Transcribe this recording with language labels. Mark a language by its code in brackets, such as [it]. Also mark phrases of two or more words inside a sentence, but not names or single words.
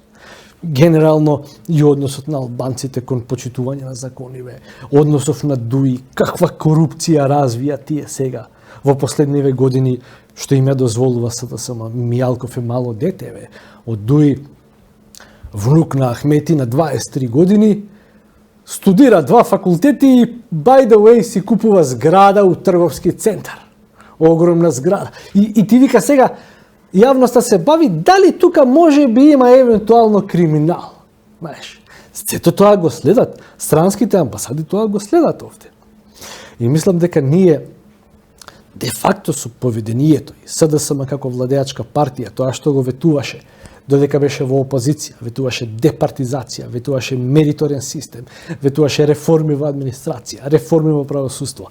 [mk] Генерално и односот на албанците кон почитување на закониве, односов на ДУИ, каква корупција развија тие сега во последниве години, што им ја дозволува СДСМ. Мијалков е мало детеве, од ДУИ внук на Ахмети на 23 години, студира 2 факултети и [en] by the way [mk] си купува зграда у трговски центар. Огромна зграда. И ти вика сега, јавноста се бави дали тука може би има евентуално криминал. Знаеш, сето тоа го следат, странските амбасади тоа го следат овде. И мислам дека ние де факто со поведението и СДСМ како владеачка партија, тоа што го ветуваше, додека беше во опозиција, ветуваше департизација, ветуваше мериторен систем, ветуваше реформи во администрација, реформи во правосудство.